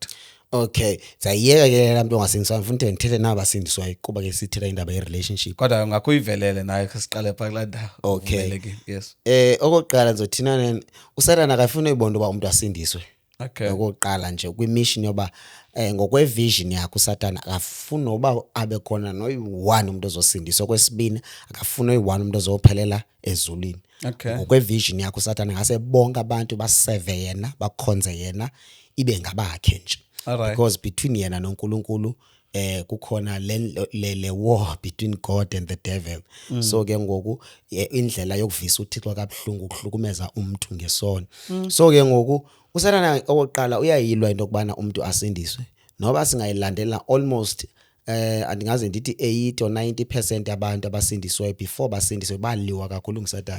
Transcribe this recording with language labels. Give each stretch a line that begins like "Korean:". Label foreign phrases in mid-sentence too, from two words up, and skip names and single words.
Xhosa: Okay, sayiyeka ke laa mntu ongasindiswayo, ngifuna ukuthi ndithethe nabasindiswayo kuba ke sithetha indaba ye-relationship. Kodwa ungakho uyivelele nayo siqale phaa kulaa ndawo.
English: Okay. Yes.
Xhosa: Okokuqala ndizothina uSathana akafuni uyibona uba umuntu asindiswe.
English: Okay.
Xhosa: Okokuqala nje kwi-mission yoba ngokwe-vision yakhe uSathana akafuni noba abe khona noyi-one umuntu ozosindiswa. Okwesibini akafuni noyi-one umuntu ozophelela ezulwini.
English: Okay.
Xhosa: Ngokwe-vision yakhe uSathana ngase bonke abantu baseve yena, bakhonze yena, ibe ngabakhe nje.
English: Alright. Because between
Xhosa: yena noNkulunkulu kukhona le
English: war between God and the devil.
Xhosa: So ke ngoku indlela yokuvisa uThixo kabuhlungu ukuhlukumeza umuntu ngesono. So ke ngoku uSathana okokuqala uyayilwa into kubana umuntu asindiswe, noba singayilandela almost andingaze ndithi 80 or 90% abantu abasindiswe before basindiswe baliwa kakhulu nguSathana.